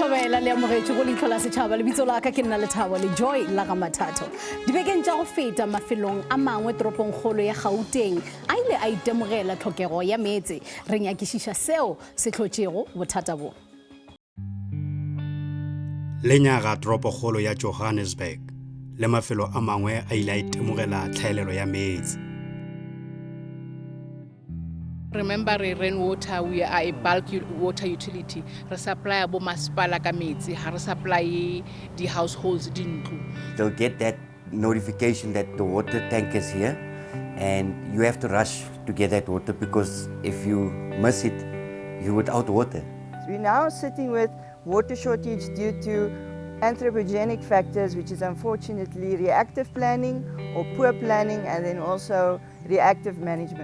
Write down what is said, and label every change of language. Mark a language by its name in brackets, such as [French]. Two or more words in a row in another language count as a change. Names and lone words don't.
[Northern Sotho] mamela le amogetše go Leihlo la Sechaba le bitso la ka ke nna Lethabo le Joy la ga Mathato dibekeng tša go feta mafelong a mangwe toropong kgolo ya Gauteng a ile a itemogela tlhokego ya meetse re nyakišiša seo se tlhotšego bothata bo lenyaga toropo kgolo ya Johannesburg le mafelo a mangwe a ile a itemogela tlhaelelo ya meetse. [English] Remember, rainwater, we are a bulk water utility. We supply [Southern Sotho] bo masipala ka metsi, ha re [English] supply the households [Southern Sotho] dintlu. [English] They'll get that notification that the water tank is here and you have to rush to get that water because if you miss it, you're without water. We're now sitting with water shortage due to anthropogenic factors, which is unfortunately reactive planning or poor planning, and then also reactive management.